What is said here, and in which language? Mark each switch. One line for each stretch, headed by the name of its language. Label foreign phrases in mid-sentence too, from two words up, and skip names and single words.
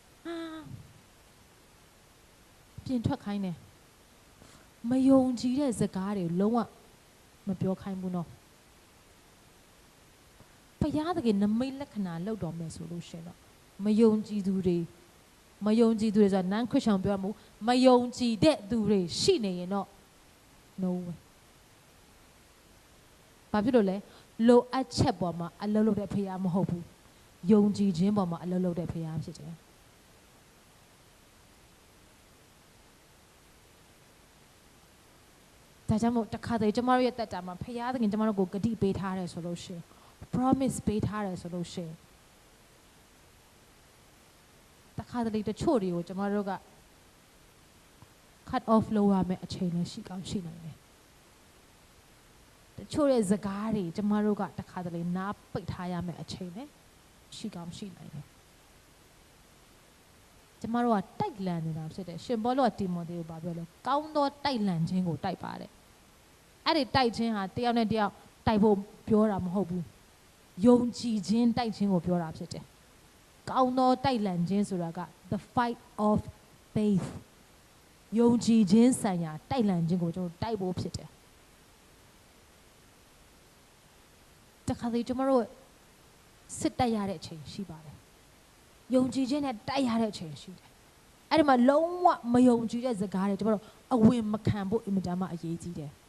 Burmese: ပြင်ထွက်ခိုင်းတယ်မယုံကြည်တဲ့စကားတွေလုံးဝမပြောခိုင်းဘူးနော်ဘုရားသခင်နမိတ်လက္ခဏာလောက်တော်မယ်ဆိုလို့ရှိရင်တော့မယုံကြည်သူတွေဆိုတာနန်းခရစ်ယာန်ပြောမှုမယုံကြည်တဲ့သူတွေရှိနေရင်တော့
English: no way
Burmese: ဘာဖြစ်လို့လဲလိုအပ်ချက်ပေါ်မှာအလုပ်လုပ်တဲ့ဘုရားမဟုတ်ဘူးယုံကြည်ခြင်းပေါ်မှာအလုပ်လုပ်တဲ့ဘုရားဖြစ်တယ် ဒါကြောင့်မို့တခါတည်းကျမတို့ရဲ့တက်တာမှာဘုရားသခင်ကျမတို့ကိုဂတိပေးထားတယ်ဆိုလို့ရှိရင် promise ပေးထားတယ်ဆိုလို့ရှိရင်တခါတည်းတချို့တွေကိုကျမတို့က
English: cut off
Burmese: လုပ်ရမယ်အချိန်လည်းရှိကောင်းရှိနိုင်တယ်တချို့ရဲ့စကားတွေကျမတို့ကတခါတည်းနားပိတ်ထားရမယ်အချိန်လည်းရှိကောင်းရှိနိုင်တယ် ကျမတို့ကတိုက်လန်နေတာဖြစ်တယ်ရှင်ဘောလောကတီမိုသေကိုပြောလဲကောင်းသောတိုက်လန်ခြင်းကိုတိုက်ပါတယ်အဲ့ဒီတိုက်ခြင်းဟာတယောက်နဲ့တယောက်တိုက်ဖို့ပြောတာမဟုတ်ဘူးယုံကြည်ခြင်းတိုက်ခြင်းကိုပြောတာဖြစ်တယ်ကောင်းသောတိုက်လန်ခြင်းဆိုတာက
English: the fight of faith
Burmese: ယုံကြည်ခြင်းဆိုင်ရာတိုက်လန်ခြင်းကိုကျွန်တော်တိုက်ဖို့ဖြစ်တယ် တခါတည်းကျွန်တော်တို့စစ်တိုက်ရတဲ့အချိန်ရှိပါတယ်ယုံကြည်ခြင်းနဲ့တိုက်ရတဲ့အချိန်ရှိတယ်အဲ့ဒီမှာလုံးဝမယုံကြည်တဲ့စကားတွေကျွန်တော်တို့အဝင်မခံဖို့အင်မတန်မှအရေးကြီးတယ်